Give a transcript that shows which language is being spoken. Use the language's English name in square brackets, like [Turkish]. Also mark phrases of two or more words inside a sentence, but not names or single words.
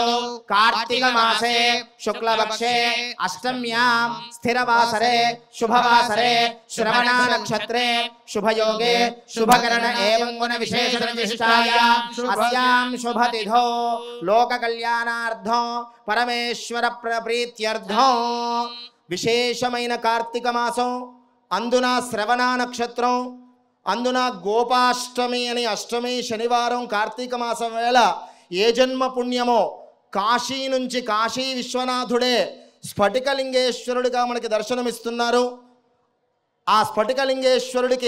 [Sanskrit] कार्तिक मासे शुक्लपक्षे अष्टम्यां स्थिरवासरे शुभवासरे श्रवण नक्षत्रे शुभयोगे शुभकरण एवं गुण विशेषण विशिष्टायां अस्यां शुभतिथौ लोक कल्याणार्थं परमेश्वर प्रीत्यर्थं [Telugu] विशेषమైన కార్తీక మాసం అందున శ్రవణ నక్షత్రం అందున గోపాష్టమి అని అష్టమి శనివారం కార్తీక మాసం వేళ ఏ జన్మ పుణ్యమో కాశీ నుంచి కాశీ విశ్వనాథుడే స్ఫటికలింగేశ్వరుడిగా మనకి దర్శనమిస్తున్నారు ఆ స్ఫటికలింగేశ్వరుడికి